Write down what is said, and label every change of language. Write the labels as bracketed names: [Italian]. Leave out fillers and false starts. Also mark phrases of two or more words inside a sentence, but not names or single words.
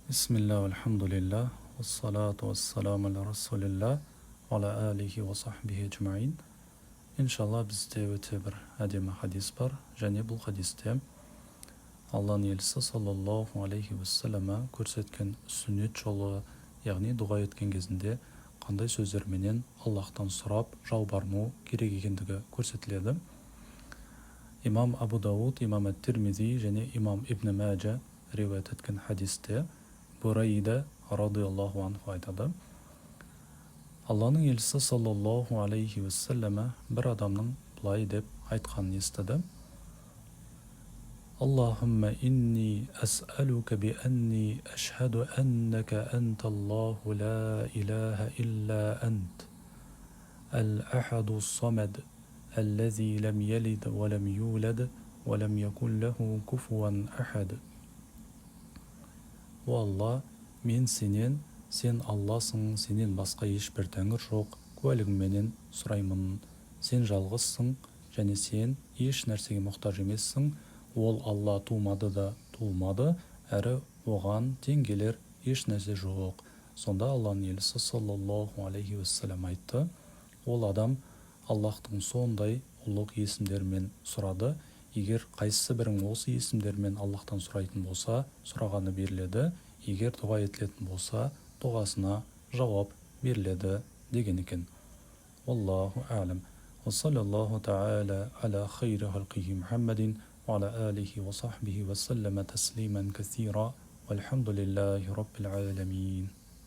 [Arabic] بسم الله، الحمد لله، والصلاة والسلام على رسول الله، وعلى آله وصحبه أجمعين. [Kazakh] Иншалла бізде өте бір әдемі хадис бар, және бұл хадисте Алланың елшісі [Arabic] صلى الله عليه وسلم [Kazakh] көрсеткен сүннет жолы, яғни дұға еткен кезінде қандай сөздерменен Аллахтан сұрап жалбарыну керек екендігі көрсетіледі. Имам Абу Дауд, имам Ат-Тирмизи және имам Ибн Маджа риуаят еткен хадисте Бурайда [Arabic] رضي الله عنه [Kazakh] айтады: Алланың елшісі [Arabic] صلى الله عليه وسلم [Kazakh] бір адамның былай деп айтқанын естіді: [Arabic] اللهم إني أسألك بأني أشهد أنك أنت الله لا إله إلا أنت الأحد الصمد الذي لم يلد ولم يولد ولم يكن له كفوا أحد. [Kazakh] О Алла, мен сенен, сен Алласың, сенен басқа ешбір тәңір жоқ, куәлігіңменен сұраймын. Сен жалғызсың, және сен еш нәрсеге мұқтаж емессің. Ол Алла тумады да туылмады, әрі оған теңгелер еш нәрсе жоқ. Сонда Алланың елшісі [Arabic] صلى الله عليه وسلم [Kazakh] айтты: ол адам Аллахтың сондай ұлық есімдерімен сұрады. Егер қайсысы бірің осы есімдермен Аллахтан сұрайтын болса, сұрағаны беріледі. Егер дұға етілетін болса, дұғасына жауап беріледі деген екен. [Arabic] الله أعلم. وصلى الله تعالى على خير خلقه محمد وعلى آله وصحبه وسلم تسليما كثيرا. والحمد لله رب العالمين.